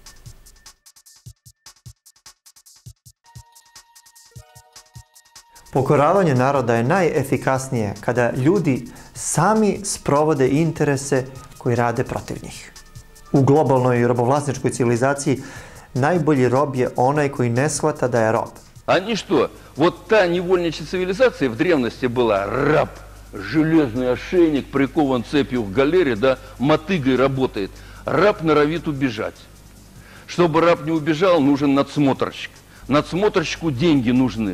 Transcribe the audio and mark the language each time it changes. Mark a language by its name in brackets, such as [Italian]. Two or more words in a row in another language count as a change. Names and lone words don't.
[Serbian] Pokoravanje naroda je najefikasnije kada ljudi sami sprovode interese koji rade protiv njih. U globalnoj robovlasničkoj civilizaciji najbolji rob je onaj koji ne shvata da je rob. [Russian] Они что? Вот та невольничья цивилизация в древности была раб, железный ошейник, прикован цепью к галере, да, мотыгой работает. Раб норовит убежать. Чтобы раб не убежал, нужен надсмотрщик. Надсмотрщику деньги нужны.